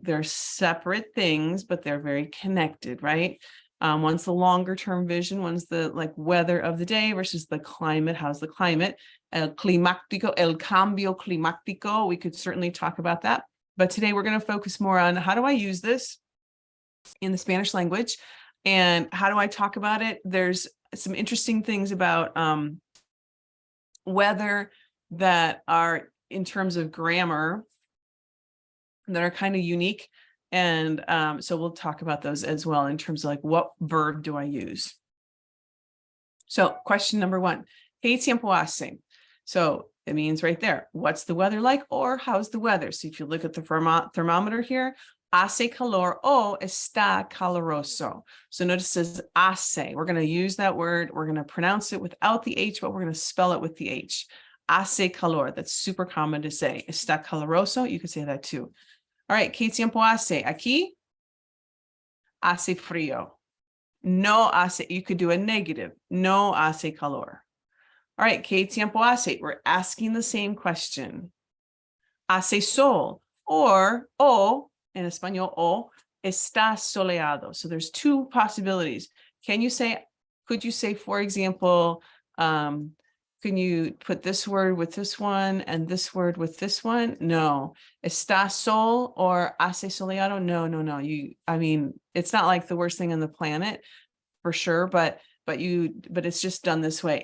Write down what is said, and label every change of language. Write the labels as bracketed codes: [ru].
[en] They're separate things, but they're very connected, right? One's the longer term vision, one's the like weather of the day versus the climate. How's the climate? [es] El climático, el cambio climático. [en] We could certainly talk about that. But today we're going to focus more on how do I use this in the Spanish language and how do I talk about it? There's some interesting things about weather that are in terms of grammar that are kind of unique. And so we'll talk about those as well in terms of like, what verb do I use? So question number one, ¿qué tiempo hace? So it means right there, what's the weather like or how's the weather? So if you look at the thermometer here, hace calor o está caloroso. So notice it says hace. We're going to use that word. We're going to pronounce it without the H, but we're going to spell it with the H. Hace calor. That's super common to say. Está caloroso. You could say that too. [es] All right, ¿qué tiempo hace? Aquí, hace frío. [en] No hace, you could do a negative. [es] No hace calor. All right, ¿qué tiempo hace? [en] We're asking the same question. [es] Hace sol, or o, in español, o, está soleado. [en] So there's two possibilities. Could you say, for example, can you put this word with this one and this word with this one? No. Está sol or hace soleado? No. I mean, it's not like the worst thing on the planet for sure, but it's just done this way.